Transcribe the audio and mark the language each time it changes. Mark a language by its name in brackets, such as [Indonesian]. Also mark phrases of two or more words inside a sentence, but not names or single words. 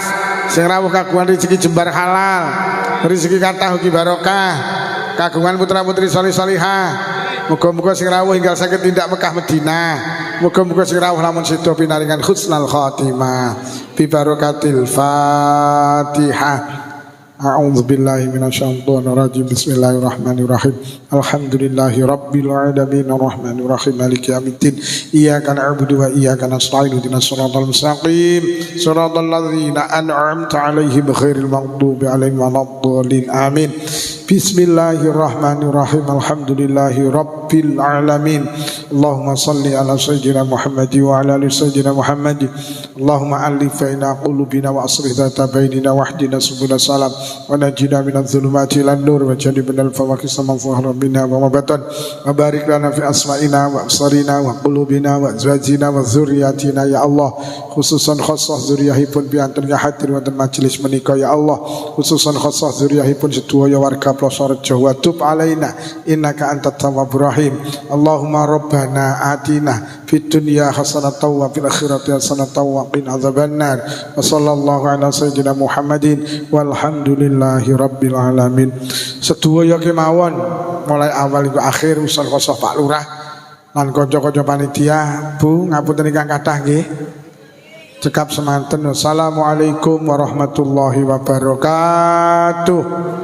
[Javanese] Sing rawuh kagungan rezeki jembar halal. Rezeki kathah ugi barokah. Kagungan putra-putri salih-salihah. Muga-muga sing rawuh inggal sakit tindak Mekah Madinah. Muga-muga sing rawuh lamun sida pinaringan [Arabic] حسن الخاتمة ببركة الفاتحة. أعوذ بالله من الشيطان الرجيم. بسم الله الرحمن الرحيم. الحمد لله رب العالمين الرحمن الرحيم مالك يوم الدين. إياك نعبد وإياك نستعين اهدنا الصراط المستقيم صراط الذين أنعمت عليهم غير المغضوب عليهم ولا الضالين. Amin. بسم الله الرحمن الرحيم. الحمد لله رب العالمين اللهم صل على سيدنا محمد وعلى آل سيدنا محمد. اللهم ألف بين قلوبنا وأصلح ذات بيننا واهدنا سبل السلام ونجنا من الظلمات إلى النور وجنبنا الفواحش ما ظهر منا وما بطن وبارك لنا في أسماعنا وأبصارنا وقلوبنا وأزواجنا وذرياتنا يا الله، خصوصا خاصة [Javanese] dzurriyyahipun piantun ya hadir wonten majelis menika [Arabic] يا الله، خصوصا خاصة [Javanese] dzurriyyahipun sedaya warga Plosorejo [Arabic] وتب علينا إنك أنت التواب الرحيم. اللهم ربنا آتنا في الدنيا حسنة وفي الآخرة حسنة وقنا عذاب النار. وصلى الله على سيدنا محمد والحمد لله رب العالمين. [Javanese] Sedaya kemawon mulai awal hingga akhir usul khassah Pak Lurah lan kanca-kanca panitia. Bu ngapunten ingkang kathah nggih. Cekap semanten. [Arabic] والسلام عليكم ورحمة الله وبركاته.